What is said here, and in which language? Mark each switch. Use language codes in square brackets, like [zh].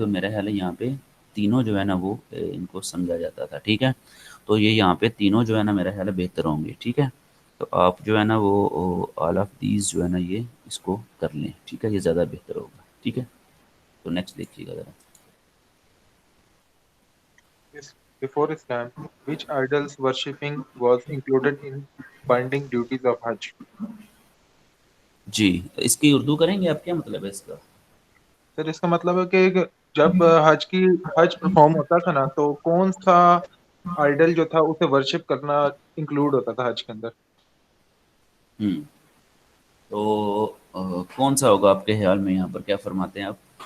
[ur] اور میرا خیال ہے یہاں پہ تینوں جو ہے نا وہ ان کو سمجھا جاتا تھا. ٹھیک ہے، تو یہ یہاں پہ تینوں جو ہے نا میرا خیال ہے بہتر ہوں گے. ٹھیک ہے، تو آپ جو ہے نا وہ آل آف دیز جو ہے نا یہ اس کو کر لیں. ٹھیک ہے، یہ زیادہ بہتر ہوگا. ٹھیک ہے، تو نیکسٹ دیکھیے گا ذرا. [en] Yes. Before Islam, which idols worshipping was included in binding duties of Hajj? [ur] جی اس کی اردو کریں گے آپ؟ کیا مطلب ہے اس کا؟ سر اس کا مطلب ہے کہ جب حج پرفارم ہوتا تھا نا، تو کون سا آئیڈل جو تھا اسے ورشپ کرنا انکلوڈ ہوتا تھا حج کے اندر؟ ہوں تو کون سا ہوگا آپ کے خیال میں؟ یہاں پر کیا فرماتے ہیں آپ؟